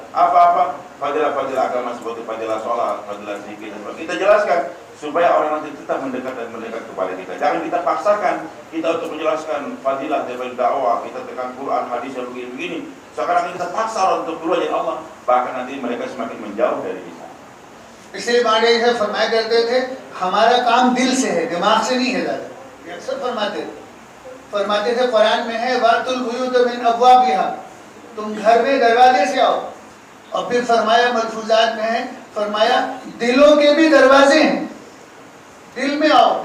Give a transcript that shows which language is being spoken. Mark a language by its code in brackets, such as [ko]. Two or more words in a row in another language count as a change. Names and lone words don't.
[id] Apa-apa fadilah-fadilah agama seperti fadilah sholat, fadilah zikir, dan sebagainya. Kita jelaskan supaya orang nanti tetap mendekat dan mendekat kepada kita. Jangan kita paksakan kita untuk menjelaskan fadilah dari dakwah, kita tekan Quran, hadis yang begini-begini. Sekarang kita paksa orang untuk keluar dari Allah, bahkan nanti mereka semakin menjauh dari kita. [ur] اس لیے مانے اسے فرمایا کرتے تھے، ہمارا کام دل سے ہے، دماغ سے نہیں ہے. دادا یہ اکثر فرماتے تھے فرماتے تھے قرآن میں ہے [ar] وأتوا البيوت من أبوابها, [ur] تم گھر میں دروازے سے آؤ. اور پھر فرمایا ملفوظات میں ہے، فرمایا دلوں کے بھی دروازے ہیں، دل میں آؤ.